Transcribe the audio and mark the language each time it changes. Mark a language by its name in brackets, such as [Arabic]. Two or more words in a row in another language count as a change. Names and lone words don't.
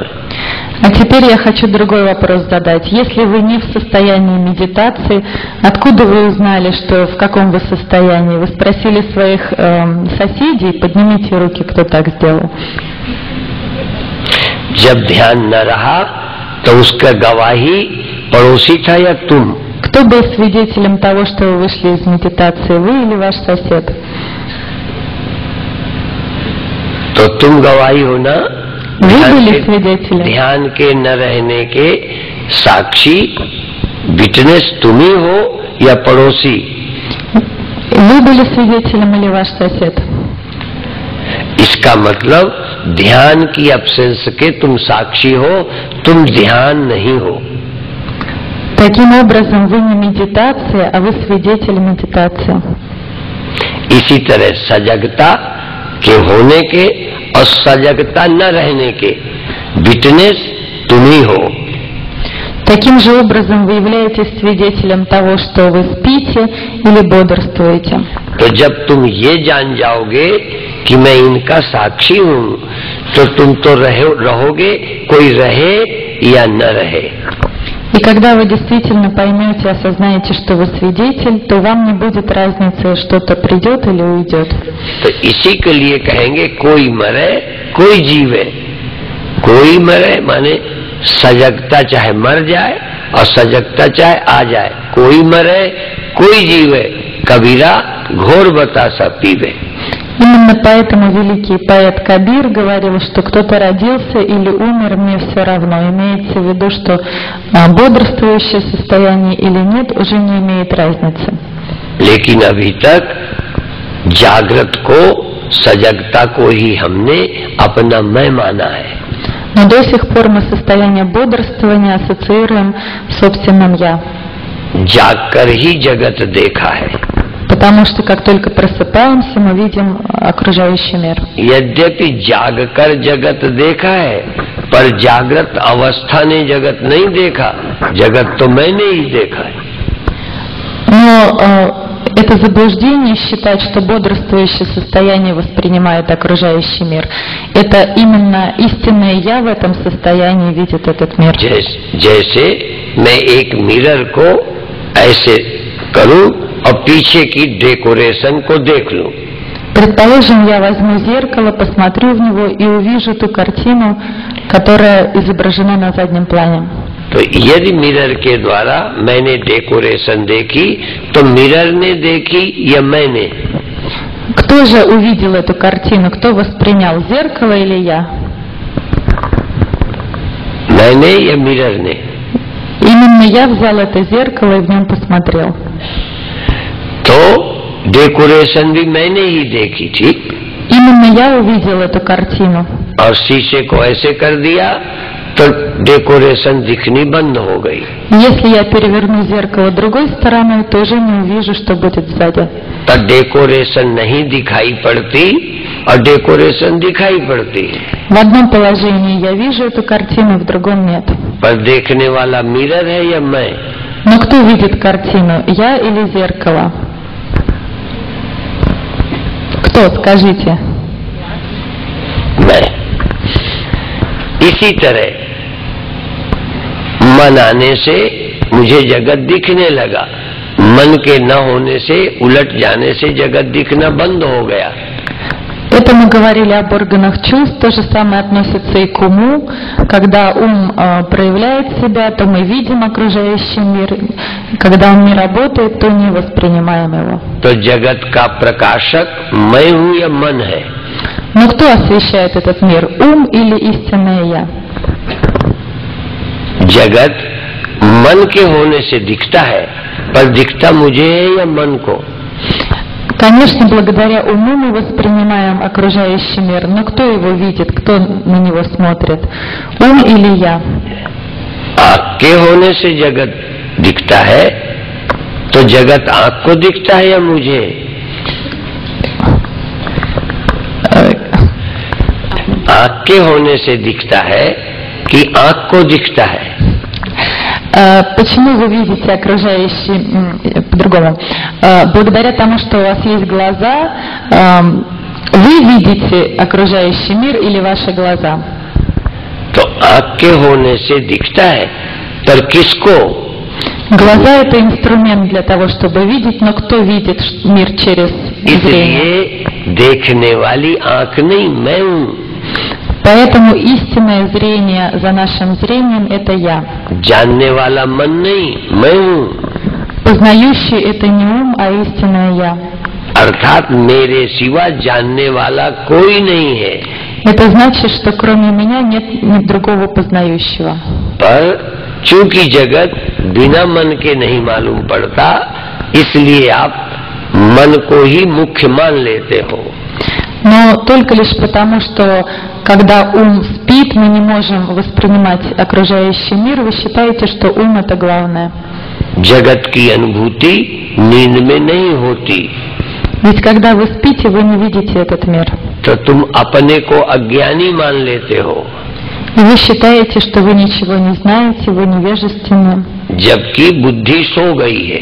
[Russian] А теперь я хочу другой вопрос задать. Если вы не в состоянии медитации, откуда вы узнали, что в каком вы состоянии? Вы спросили своих соседей, поднимите руки, кто так сделал. [Hindi] जब ध्यान न रहा तो उसका गवाही पड़ोसी था या तुम? [Russian] Кто был свидетелем того, что вы вышли из медитации, вы или ваш сосед? [Hindi] तो तुम गवाही हो ना। [Russian] Вы были свидетелем. [Hindi] ध्यान के न रहने के साक्षी विटनेस तुम ही हो या पड़ोसी? [Russian] Вы были свидетелем или ваш сосед? [Hindi] इसका मतलब ध्यान की अब्सेंस के तुम साक्षी हो, तुम ध्यान नहीं हो। [Russian] Таким образом, вы не медитация, а вы свидетель медитации. [Hindi] इसी तरह सजगता के होने के और सजगता न रहने के विटनेस तुम ही हो। [Russian] Таким же образом вы являетесь свидетелем того, что вы спите или бодрствуете. [Hindi] तो जब तुम ये जान जाओगे कि मैं इनका साक्षी हूँ, तो तुम तो रहोगे, कोई रहे या न रहे। [Russian] И когда вы действительно поймете, осознаете, что вы свидетель, то вам не будет разницы, что-то придет или уйдет. [Hindi] तो इसी के लिए कहेंगे कोई मरे कोई जीवे। कोई मरे माने सजगता चाहे मर जाए और सजगता चाहे आ जाए। कोई मरे कोई जीवे, कबीरा घोर बतासा पीवे। [Russian] Именно поэтому великий поэт Кабир говорил, что кто-то родился или умер, мне все равно. Имеется в виду, что бодрствующее состояние или нет уже не имеет разницы. [Hindi] लेकिन अभी तक जागृत को, सजगता को ही हमने अपना मैं माना है। [Russian] Но до сих пор мы состояние бодрствования ассоциируем с собственным «я». [Hindi] जागकर ही जगत देखा है। [Russian] Потому что как только просыпаемся, мы видим окружающий мир. [Hindi] यद्यपि जागकर जगत देखा है, पर जागृत अवस्था ने जगत नहीं देखा। जगत तो मैंने ही देखा है। [Russian] Но это заблуждение считать, что бодрствующее состояние воспринимает окружающий мир. Это именно истинное «я» в этом состоянии видит этот мир. [Hindi] जैसे मैं एक मिरर को ऐसे करूं और पीछे की डेकोरेशन को देख लूं। [Russian] Предположим, я возьму зеркало, посмотрю в него и увижу ту картину, которая изображена на заднем плане. [Hindi] तो यदि मिरर के द्वारा मैंने डेकोरेशन देखी, तो मिरर ने देखी या मैंने? [Russian] Кто же увидел эту картину? Кто воспринял, зеркало или я? [Hindi] मैंने या मिरर ने? [Russian] Именно я взял это зеркало и в нем посмотрел. [Hindi] तो डेकोरेशन भी मैंने ही देखी थी। [Russian] Именно я увидел эту картину. [Hindi] और शीशे को ऐसे कर दिया तो डेकोरेशन दिखनी बंद हो गई। [Russian] Если я переверну зеркало другой стороной, то уже не увижу, что будет сзади. [Hindi] तो डेकोरेशन नहीं दिखाई पड़ती और डेकोरेशन दिखाई पड़ती है। [Russian] В одном положении я вижу эту картину, в другом нет. [Hindi] पर देखने वाला मिरर है या मैं? [Russian] Но кто видит картину, я или зеркало? Кто, скажите? [Hindi] मैं। इसी तरह मन आने से मुझे जगत दिखने लगा, मन के न होने से, उलट जाने से जगत दिखना बंद हो गया। [Russian] Это мы говорили об органах чувств, то же самое относится и к уму. Когда ум проявляет себя, то мы видим окружающий мир. Когда он не работает, то не воспринимаем его. [Hindi] तो जगत का प्रकाशक मैं हूं या मन है? [Russian] Но кто освещает этот мир, ум или истинное я? [Hindi] जगत मन के होने से दिखता है, पर दिखता मुझे है या मन को? [Russian] Конечно, благодаря уму мы воспринимаем окружающий мир, но кто его видит, кто на него смотрит, ум или я? [Hindi] आँख के होने से जगत दिखता है, तो जगत आँख को दिखता है या मुझे? आँख के होने से दिखता है कि आँख को दिखता है? [Russian] Почему вы видите окружающий, по-другому, благодаря тому, что у вас есть глаза, вы видите окружающий мир или ваши глаза? [Hindi] तो आँख के होने से दिखता है, पर किसको? [Russian] Глаза — это инструмент для того, чтобы видеть, но кто видит мир через зрение? [Hindi] इसलिए देखने वाली आँख नहीं, मैं हूँ। [Russian] Поэтому истинное зрение за нашим зрением — это я. [Hindi] जानने वाला मन नहीं, मैं हूँ। [Russian] Познающий — это не ум, а истинное я. [Hindi] अर्थात मेरे सिवा जानने वाला कोई नहीं है। [Russian] Это значит, что кроме меня нет другого познающего. [Hindi] पर चूंकि जगत बिना मन के नहीं मालूम पड़ता, इसलिए आप मन को ही मुख्य मान लेते हो। [Russian] Но только лишь потому, что когда ум спит, мы не можем воспринимать окружающий мир, вы считаете, что ум — это главное. [Hindi] जगत की अनुभूति नींद में नहीं होती। [Russian] Ведь когда вы спите, вы не видите этот мир. [Hindi] तो तुम अपने को अज्ञानी मान लेते हो, [Russian] И вы считаете, что вы ничего не знаете, вы невежественны. [Hindi] जबकि बुद्धि सो गई है।